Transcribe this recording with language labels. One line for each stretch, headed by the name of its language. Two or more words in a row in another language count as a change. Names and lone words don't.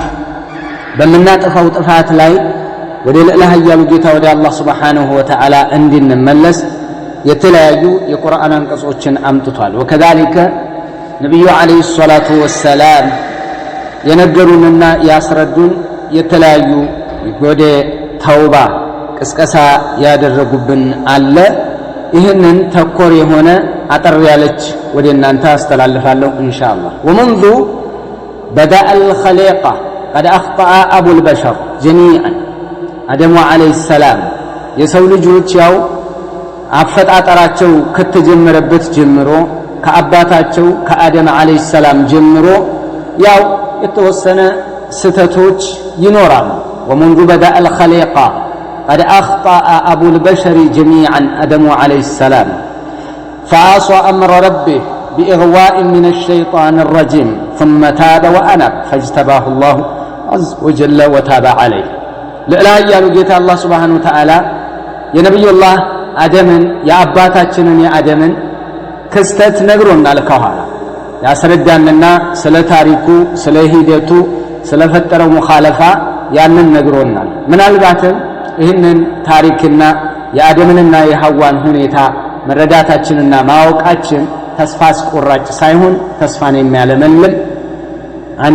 Amharic: በመናጠፋው ጥፋት ላይ ወደ ለላህያሉ ጌታ ወደ አላህ
Arabic: سبحانه وتعالى
Amharic: እንድንመለስ የተለያዩ የቁርአን አንቀጾችን አምጥቷል።
Arabic: وكذلك النبي عليه الصلاة والسلام
Amharic: የነገሩንና ያስረዱን የተለያዩ ወደ ተውባ ቅስቀሳ ያደረጉብን አለ። ይህንን ተኮር የሆነ አጠር ያለች ወደ እናንተ አስተላልፋለሁ ኢንሻአላህ።
Arabic: ومنذ بدأ الخليقة قد أخطأ أبو البشر جميعا آدم عليه السلام
Amharic: የሰው ልጆች ያው አፈጣጠራቸው ከተጀመረበት ጀምሮ ከአባታቸው ከአደም
Arabic: عليه السلام
Amharic: ጀምሮ ያው የተወሰነ ስተቶች ይኖራሉ።
Arabic: ومنذ بدأ الخليقة قد أخطأ أبو البشر جميعا آدم عليه السلام فعصى أمر ربه بإغواء من الشيطان الرجيم ثم تاب وأناب فاجتباه الله عز وجل وتاب عليه
Amharic: ለላህያሉ ጌታ አላህ
Arabic: سبحانه وتعالى
Amharic: የነብዩላህ አደምን የአባታችንን የአደምን ክስተት ነግሮናል። ከኋላ ያስረዳንና ስለ ታሪኩ ስለ ሂደቱ ስለፈጠረው ሙኻለፋ ያንን ነግሮናል። ምናልባትም ይህንን ታሪክና የአደምንና የሐዋን ሁኔታ መረዳታችንና ማወቃችን ተስፋ አስቆራጭ ሳይሆን ተስፋን የሚያለመልም አንድ